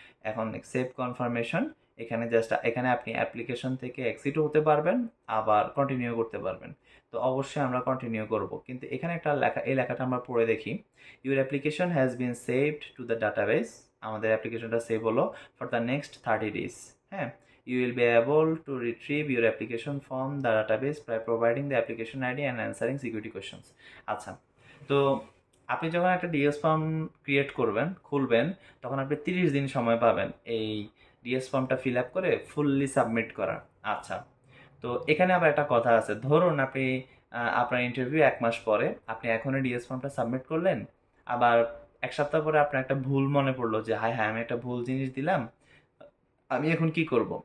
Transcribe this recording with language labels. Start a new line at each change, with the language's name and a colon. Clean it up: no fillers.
Bangla: এখন save confirmation, এখানে আপনি অ্যাপ্লিকেশন থেকে এক্সিটও হতে পারবেন, আবার কন্টিনিউ করতে পারবেন। তো অবশ্যই আমরা কন্টিনিউ করব, কিন্তু এখানে একটা লেখা, এই লেখাটা আমরা পড়ে দেখি।
English: your application has been saved to the database,
Bangla: আমাদের অ্যাপ্লিকেশনটা সেভ হলো
English: For the next 30 days। হ্যাঁ, you will be able to retrieve your application from the database by providing the application ID and answering security questions।
Bangla: আচ্ছা, তো আপনি যখন একটা DS form create করবেন, খুলবেন, তখন আপনি 30 দিন সময় পাবেন এই ডিএস ফর্মটা ফিল আপ করে ফুললি সাবমিট করার। আচ্ছা, তো এখানে আবার একটা কথা আছে, ধরুন আপনি আপনার ইন্টারভিউ 1 মাস পরে, আপনি এখনই ডিএস ফর্মটা সাবমিট করলেন, আবার 1 সপ্তাহ পরে আপনার একটা ভুল মনে পড়লো যে হায় হায় আমি একটা ভুল জিনিস দিলাম, আমি এখন কি করব?